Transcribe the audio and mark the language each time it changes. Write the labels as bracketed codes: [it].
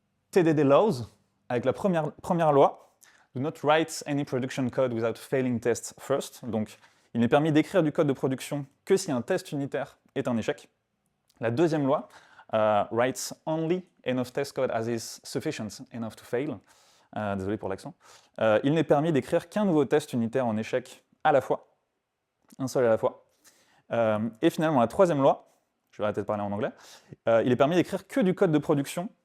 [en] TDD Laws, [fr] avec la première loi, [en] Do not write any production code without failing test first. [fr] Donc, il n'est permis d'écrire du code de production que si un test unitaire est un échec. La deuxième loi, [en] writes only enough test code as is sufficient enough to fail. [fr] Désolé pour l'accent. Il n'est permis d'écrire qu'un nouveau test unitaire en échec à la fois, un seul à la fois. Et finalement, la troisième loi, je vais arrêter de parler en anglais, il est permis d'écrire que du code de production